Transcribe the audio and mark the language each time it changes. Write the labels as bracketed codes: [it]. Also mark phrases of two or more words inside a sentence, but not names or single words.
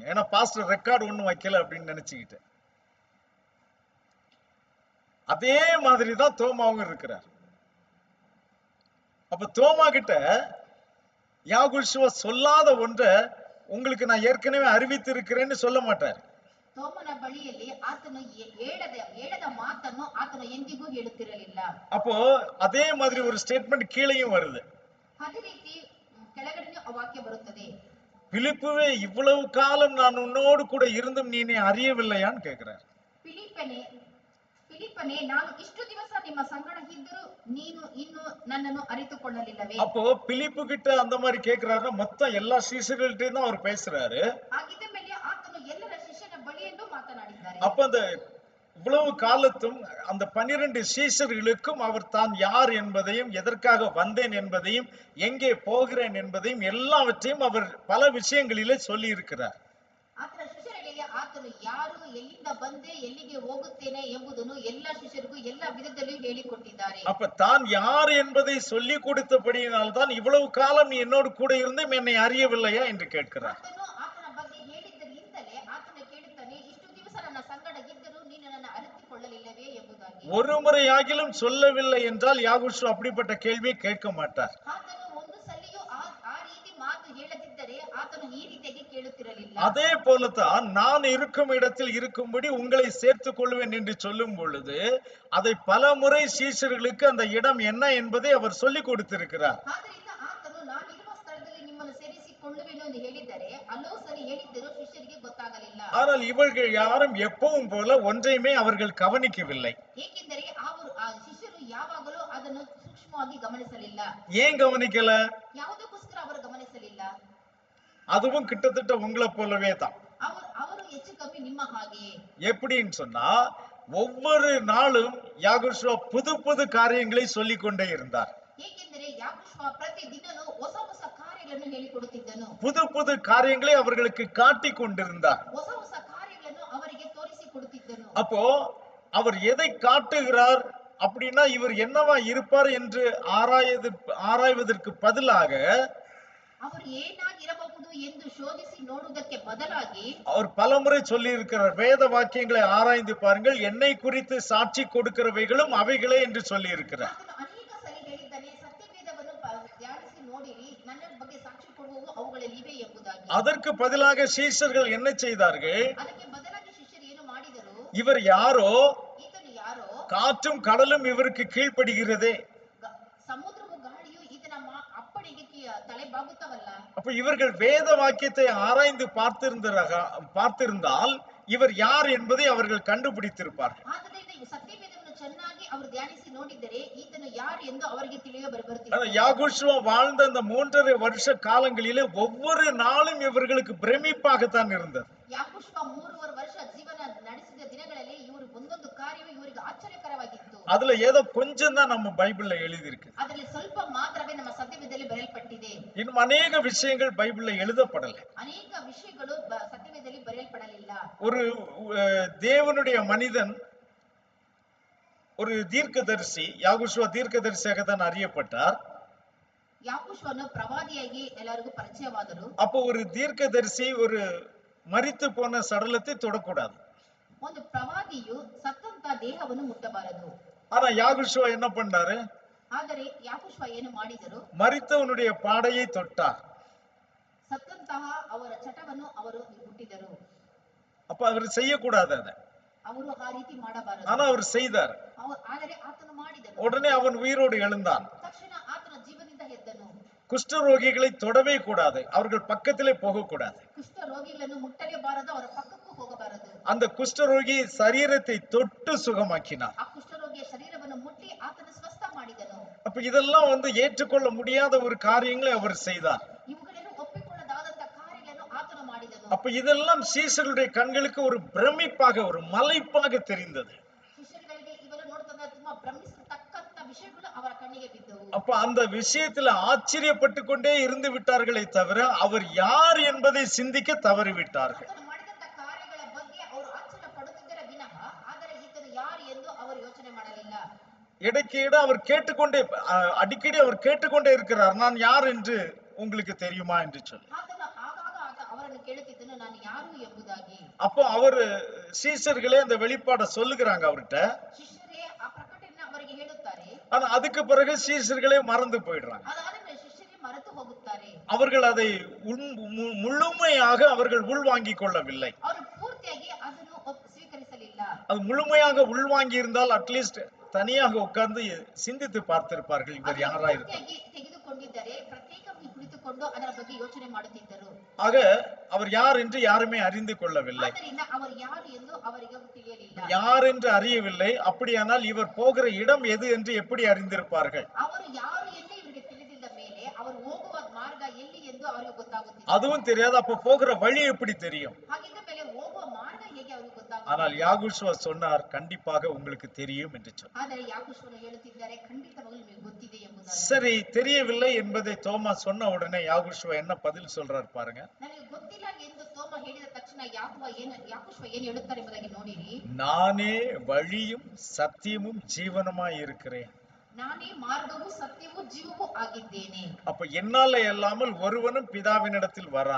[ta] ஏன்னா [en] pastor record [ta] ஒண்ணும் வைக்கல அப்படின்னு நினைச்சுக்கிட்டு. அதே மாதிரிதான் தோமாவும் இருக்கிறார். அப்ப தோமா கிட்ட யாகோஷுவா சொல்லாத ஒன்றை உங்களுக்கு நான் ஏற்கனவே அறிவித்திருக்கிறேன்னு சொல்ல மாட்டார். [kn] ತೋಮನ ಬಳಿಯಲ್ಲಿ ಆತನು ಹೇಳದ ಮಾತನ್ನು ಆತನು ಎಂದಿಗೂ ಹೇಳುತ್ತಿರಲಿಲ್ಲ. [ta] அப்போ அதே மாதிரி ஒரு ஸ்டேட்மெண்ட் கீழேயும் வருது. [kn] ಅದೇ ರೀತಿ ಕೆಳಗಡೆಯೂ ಆ ವಾಕ್ಯ ಬರುತ್ತದೆ. [ta] பிலிப்புவே இவ்வளவு காலம் நான் உன்னோடு கூட இருந்தும் நீ என்னை அறியவில்லையான்னு கேட்கிறார். [kn] ಫಿಲಿಪ್ಪನೇ ನಾನು ಇಷ್ಟು ದಿವಸ ನಿಮ್ಮ ಸಂಗಡ ಇದ್ದರೂ ನೀನು ಇನ್ನು ನನ್ನನ್ನು ಅರಿತುಕೊಳ್ಳಲಿಲ್ಲವೇ? [ta] அப்போ பிலிப்பு கிட்ட அந்த மாதிரி கேட்கிறாருன்னா மொத்தம் எல்லா சீஷர்கள்ட்டயும் தான் அவர் பேசுறாரு. [kn] ಆಗಿದ್ದ ಮೇಲೆ ಆತನು ಎಲ್ಲರ ಶಿಷ್ಯನ ಬಳಿಯಲ್ಲೂ ಮಾತನಾಡಿದ್ದಾರೆ. [ta] அப்ப அந்த இவ்வளவு காலத்தும் அந்த 12 சீஷர்களுக்கும் அவர் தான் யார் என்பதையும், எதற்காக வந்தேன் என்பதையும், எங்கே போகிறேன் என்பதையும் எல்லாவற்றையும் அவர் பல விஷயங்களிலே சொல்லி இருக்கிறார். [kn] ಆತನ ಶಿಷ್ಯರಿಗೆ ಆತನು ಆತನು ಯಾರು, ಎಲ್ಲಿಂದ ಬಂದೆ, ಎಲ್ಲಿಗೆ ಹೋಗುತ್ತೇನೆ ಎಂಬುದನ್ನು ಎಲ್ಲಾ ಶಿಷ್ಯರಿಗೂ ಎಲ್ಲಾ ವಿಧದಲ್ಲಿಯೂ ಹೇಳಿಕೊಟ್ಟಿದ್ದಾರೆ. [ta] அப்ப தான் யார் என்பதை சொல்லி கொடுத்தபடியினால் தான் இவ்வளவு காலம் நீ என்னோடு கூட இருந்தும் என்னை அறியவில்லையா என்று கேட்கிறார். [kn] ಆತನು ಆತನ ಬಗ್ಗೆ ಹೇಳಿದ್ದರಿಂದಲೇ ಆತನ ಕೇಳುತ್ತಾನೆ, ಇಷ್ಟು ದಿವಸ ನನ್ನ ಸಂಗಡ ಇದ್ದರೂ ನೀನು ನನ್ನ ಅರಿತುಕೊಳ್ಳಲಿಲ್ಲವೇ ಎಂಬುದಾಗಿ. [ta] ஒரு முறையாகிலும் சொல்லவில்லை என்றால் யாகுஷு அப்படிப்பட்ட கேள்வியை கேட்க மாட்டார். [kn] ಆತನು ಒಂದು ಸಲಿಯೂ ಆ ರೀತಿ ಮಾತು ಹೇಳದಿದ್ದರೆ ಆತನು ಈ ರೀತಿಯಾಗಿ ಕೇಳುತ್ತಿರಲಿಲ್ಲ. [ta] அதே போலத்தான் நான் இருக்கும் இடத்தில் இருக்கும்படி உங்களை சேர்த்துக் கொள்வேன் என்று சொல்லும் பொழுது அதை பல முறை சீஷர்களுக்கு அந்த இடம் என்ன என்பதை அவர் சொல்லிக் கொடுத்திருக்கிறார். [kn] ಆದ್ದರಿಂದ ಆತನು ನಾನು ಇರುವ ಸ್ಥಳದಲ್ಲಿ ನಿಮ್ಮನ್ನು ಸೇರಿಸಿಕೊಳ್ಳುವೆನು ಎಂದು ಹೇಳಿದರೆ ಹಲವು ಸರಿ ಹೇಳಿದ್ದರೂ ಶಿಷ್ಯರಿಗೆ ಗೊತ್ತಾಗಲಿಲ್ಲ. [ta] ஆனால் இவர்கள் யாரும் எப்பவும் போல ஒன்றையுமே அவர்கள் கவனிக்கவில்லை. [kn] ಏಕೆಂದರೆ ಅವರು ಆ ಶಿಷ್ಯರು ಯಾವಾಗಲೂ ಅದನ್ನು ಸೂಕ್ಷ್ಮವಾಗಿ ಗಮನಿಸಲಿಲ್ಲ. [ta] ஏன் கவனிக்கல? [kn] ಯಾವುದಕ್ಕೋಸ್ಕರ ಅವರು ಗಮನಿಸಲಿಲ್ಲ? [ta] அதுவும் கிட்டத்தட்ட உங்களை போலவே தான். [kn] ಅವರು ಹೆಚ್ಚು ಕಮ್ಮಿ ನಿಮ್ಮ ಹಾಗೆಯೇ. [ta] எப்படின்னு சொன்னா ஒவ்வொரு நாளும் யாகுஷுவா புது புது காரியங்களை சொல்லிக் கொண்டே இருந்தார். [kn] ಏಕೆಂದರೆ ಯಾಕೋಬ ಪ್ರತಿ ದಿನನೂ ಹೊಸ ಹೊಸ ಕಾರ್ಯಗಳನ್ನು ಹೇಳಿಕೊಡುತ್ತಿದ್ದನು. [ta] புது புது காரியங்களை அவர்களுக்கு காட்டி கொண்டிருந்தார். [kn] ಹೊಸ ಹೊಸ ಕಾರ್ಯಗಳನ್ನು ಅವರಿಗೆ ತೋರಿಸಿಕೊಡುತ್ತಿದ್ದನು. [ta] அப்போ அவர் எதை காட்டுகிறார் அப்படின்னா இவர் என்னவா இருப்பார் என்று ஆராய்வதற்கு பதிலாக [kn] ಅವರು ಏನಾಗಿರಬಹುದು ಎಂದು ಶೋಧಿಸಿ ನೋಡುವುದಕ್ಕೆ ಬದಲಾಗಿ [ta] அவர் பலமுறை சொல்லி இருக்கிறார், வேத வாக்கியங்களை ஆராய்ந்து பாருங்கள், என்னை குறித்து சாட்சி கொடுக்கிறவைகளும் அவைகளே என்று சொல்லி இருக்கிறார். [kn] ಆತನು ಅನೇಕ ಸರಿ ಹೇಳಿದ್ದಾನೆ, ಸತ್ಯವೇದವನ್ನು ಧ್ಯಾನಿಸಿ ನೋಡಿರಿ, ನನ್ನ ಬಗ್ಗೆ ಸಾಕ್ಷಿ ಕೊಡುವವು ಅವುಗಳಲ್ಲಿವೆ ಎಂಬುದಾಗಿ. [ta] அதற்கு பதிலாக சீஷர்கள் என்ன செய்தார்கள்? [kn] ಅದಕ್ಕೆ ಬದಲಾಗಿ ಶಿಷ್ಯರು ಏನು ಮಾಡಿದರು? [ta] இவர் யாரோ, [kn] ಈತನು ಯಾರೋ, [ta] காற்றும் கடலும் இவருக்கு கீழ்ப்படுகிறதே. [kn] ಸಮುದ್ರವು ಗಾಳಿಯು ಈತನ ಅಪ್ಪಣೆಗೆ ತಲೆ ಬಾಗುತ್ತವಲ್ಲ. [ta] அப்ப இவர்கள் வேத வாக்கியத்தை ஆராய்ந்து பார்த்திருந்தால் இவர் யார் என்பதை அவர்கள் கண்டுபிடித்திருப்பார்கள். [kn] ಆದ್ದರಿಂದ ಸತ್ಯವೇದವನ್ನು ಚೆನ್ನಾಗಿ ಅವರು ಧ್ಯಾನಿಸಿ ನೋಡಿದರೆ ಈತನು ಯಾರು ಎಂದು ಅವರಿಗೆ ತಿಳಿಯ ಬರುತ್ತಿತ್ತು. [ta] யாகுஷுவா வாழ்ந்த அந்த 3.5 வருஷ காலங்களிலே ஒவ்வொரு நாளும் இவர்களுக்கு பிரமிப்பாகத்தான் இருந்தது. [kn] ಯಾಕೋಬ 3.5 ವರ್ಷ ಜೀವನ ನಡೆಸಿದ ದಿನಗಳಲ್ಲಿ ಇವರು ಒಂದೊಂದು ಕಾರ್ಯವು ಇವರಿಗೆ ಆಶ್ಚರ್ಯಕರವಾಗಿತ್ತು. [ta] அதுல ஏதோ கொஞ்சம் தான் நம்ம பைபிள்ல எழுதி இருக்கு. [kn] ಅದರಲ್ಲಿ ಸ್ವಲ್ಪ ಮಾತ್ರವೇ ನಮ್ಮ ಸತ್ಯವೇದದಲ್ಲಿ ಬರೆಯಲ್ಪಟ್ಟಿದೆ. [ta] இன்னும் அநேக விஷயங்கள் பைபிள்ல எழுதப்படல. [kn] ಅನೇಕ ವಿಷಯಗಳು ಸತ್ಯವೇದದಲ್ಲಿ ಬರೆಯಲ್ಪಡಲಿಲ್ಲ. [ta] ஒரு தேவனுடைய மனிதன், ஒரு தீர்க்கதரிசி, யாகுஷுவா தீர்க்கதரிசியாக தான் அறியப்பட்டார். [kn] ಯಾಕೋಬನು ಪ್ರವಾದಿಯಾಗಿ ಎಲ್ಲರಿಗೂ ಪರಿಚಯವಾದರು. [ta] அப்போ ஒரு தீர்க்கதரிசி ஒரு மரித்து போன சடலத்தை தொடக்கூடாது. [kn] ಒಂದು ಪ್ರವಾದಿಯು ಸತ್ತಂತ ದೇಹವನ್ನು ಮುಟ್ಟಬಾರದು. [ta] ஆனா யாகுஷுவா என்ன பண்ணாரு? [kn] ಆದರೆ ಯಾಕೋಬ ಏನು ಮಾಡಿದರು? [ta] மரித்தவனுடைய பாடையை தொட்டார். [kn] ಸತ್ತಂತಹ ಅವರ ಚಟವನ್ನು ಅವರು ಮುಟ್ಟಿದರು. [ta] அப்ப அவர் செய்யக்கூடாது அதை. [kn] ಅವರು ಆ ರೀತಿ ಮಾಡಬಾರದು. [ta] ஆனா அவர் செய்தார். [kn] ಆದರೆ ಆತನು ಮಾಡಿದನು. [ta] உடனே அவன் உயிரோடு எழுந்தான். [kn] ತಕ್ಷಣ ಆತನ ಜೀವದಿಂದ ಎದ್ದನು. [ta] குஷ்டரோகிகளை தொடவே கூடாது, அவர்கள் பக்கத்திலே போகக்கூடாது. [kn] ಕುಷ್ಠ ರೋಗಿಗಳನ್ನು ಮುಟ್ಟಲೇಬಾರದು, ಅವರ ಪಕ್ಕಕ್ಕೂ ಹೋಗಬಾರದು. [ta] அந்த குஷ்டரோகி சரீரத்தை தொட்டு சுகமாக்கினார். [kn] ಆ ಕುಷ್ಠರೋಗಿಯ ಶರೀರವನ್ನು ಮುಟ್ಟಿ ಆತನ ಸ್ವಸ್ಥ ಮಾಡಿದನು. [ta] அப்ப இதெல்லாம் ஏற்றுக்கொள்ள முடியாத ஒரு காரியங்களை அவர் செய்தார். [kn] ಇವುಗಳನ್ನು ಒಪ್ಪಿಕೊಳ್ಳದಾದಂತ ಕಾರ್ಯಗಳನ್ನು ಆತನು ಮಾಡಿದನು. [ta] அப்ப இதெல்லாம் சீஷர்களுடைய கண்களுக்கு ஒரு பிரமிப்பாக, ஒரு மலைப்பாக தெரிந்தது. [kn] ಶಿಷ್ಯರಿಗೆ ಇವೆಲ್ಲ ನೋಡ್ತದ ತುಂಬಾ ಭ್ರಮಿಸತಕ್ಕಂತ ವಿಷಯಗಳು ಅವರ ಕಣ್ಣಿಗೆ ಬಿದ್ದವು. [ta] அப்ப அந்த விஷயத்துல ஆச்சரியப்பட்டு கொண்டே இருந்து விட்டார்களே தவிர அவர் யார் என்பதை சிந்திக்க தவறிவிட்டார்கள். [kn] ಆತನು ಮಾಡಿದಂತ ಕಾರ್ಯಗಳ ಬಗ್ಗೆ ಅವರು ಆಶ್ಚರ್ಯ ಪಡುತ್ತಿದ್ದರ ವಿನಃ ಆದರೆ ಈತನು ಯಾರು ಎಂದು ಅವರು ಯೋಚನೆ ಮಾಡಲಿಲ್ಲ. [ta] இடைக்கீடு அவர் அடிக்கடி அவர் கேட்டுக்கொண்டே இருக்கிறார், நான் யார் என்று உங்களுக்கு தெரியுமா என்று சொல்லி. [kn] ಆತನು ಆಗಾಗ ಅವರನ್ನು ಕೇಳುತ್ತಿದ್ದನು, ನಾನು ಯಾರು ಎಂಬುದಾಗಿ. [ta] அப்போ அவர் சீஷர்களே அந்த வெளிப்பாடை சொல்லுகிறாங்க அவர்கிட்ட. [kn] ಶಿಷ್ಯರೇ ಆ ಪ್ರಕಟಣೆ ಅವರಿಗೆ ಹೇಳುತ್ತಾರೆ. [ta] ஆனா அதுக்கு பிறகு சீஷர்களே மறந்து போயிடுறாங்க. [kn] ಅದಾದ ಶಿಷ್ಯರೇ ಮರೆತು ಹೋಗುತ್ತಾರೆ. [ta] அவர்கள் அதை முழுமையாக அவர்கள் உள்வாங்கிக் கொள்ளவில்லை. [kn] ಅವರು ಪೂರ್ತಿಯಾಗಿ ಅದನ್ನು ಸ್ವೀಕರಿಸಲಿಲ್ಲ. [ta] அது முழுமையாக உள்வாங்கி இருந்தால் அட்லீஸ்ட் தனியாக உட்கார்ந்து சிந்தித்து பார்த்திருப்பார்கள், இவர் யாரா இருக்கார். [kn] ತೆಗೆದುಕೊಂಡಿದ್ದರೆ ಪ್ರತ್ಯೇಕವಾಗಿ ಕುಳಿತುಕೊಂಡು ಅದರ ಬಗ್ಗೆ ಯೋಚನೆ ಮಾಡುತ್ತಿದ್ದರು. [ta] ஆக அவர் யார் என்று யாருமே அறிந்து கொள்ளவில்லை. [kn] ಆದ್ದರಿಂದ ಅವರು ಯಾರು ಎಂದು ಅವರಿಗೆ ತಿಳಿಯಲಿಲ್ಲ. [ta] யார் என்று அறியவில்லை. அப்படியானால் இவர் போகிற இடம் எது என்று எப்படி அறிந்திருப்பார்கள்? [kn] ಅವರು ಯಾರು ಎಂದು ಇವರಿಗೆ ತಿಳಿದಿದ್ದ ಮೇಲೆ ಅವರು ಹೋಗುವ ಮಾರ್ಗ ಎಲ್ಲಿ ಎಂದು ಅವರಿಗೆ ಗೊತ್ತಾಗುತ್ತಿಲ್ಲ. [ta] அதுவும் தெரியாது. அப்ப போகிற வழி எப்படி தெரியும்? [kn] ಹಾಗಿದ್ದ ಮೇಲೆ ಹೋಗುವ ಮಾರ್ಗ ಹೇಗೆ ಅವರಿಗೆ ಗೊತ್ತಾಗುತ್ತದೆ? [ta] ஆனால் யாகுஷுவா சொன்னார், கண்டிப்பாக உங்களுக்கு தெரியும் என்று சொன்னார். [kn] ಆದರೆ ಯಾಕೋಬನು ಹೇಳುತ್ತಿದ್ದಾರೆ, ಖಂಡಿತವಾಗಲೂ ನಿಮಗೆ ಗೊತ್ತಿದೆ ಎಂಬುದಾಗಿ. [ta] சரி, தெரியவில்லை என்பதை தோமா சொன்ன உடனே யாகுஷுவா என்ன பதில் சொல்றார் பாருங்க. [kn] ನನಗೆ ಗೊತ್ತಿಲ್ಲ ಎಂದು ತೋಮ ಹೇಳಿದ ತಕ್ಷಣ ಯಾಕೋಬ ಏನು ಹೇಳುತ್ತಾರೆ ಎಂಬುದಾಗಿ ನೋಡಿರಿ. [ta] நானே வழியும் சத்தியமும் ஜீவனுமாய் இருக்கிறேன். [kn] ನಾನೇ ಮಾರ್ಗವೂ ಸತ್ಯವೂ ಜೀವವೂ ಆಗಿದ್ದೇನೆ. [ta] அப்ப என்னால இல்லாமல் ஒருவனும் பிதாவினிடத்தில் வரான்.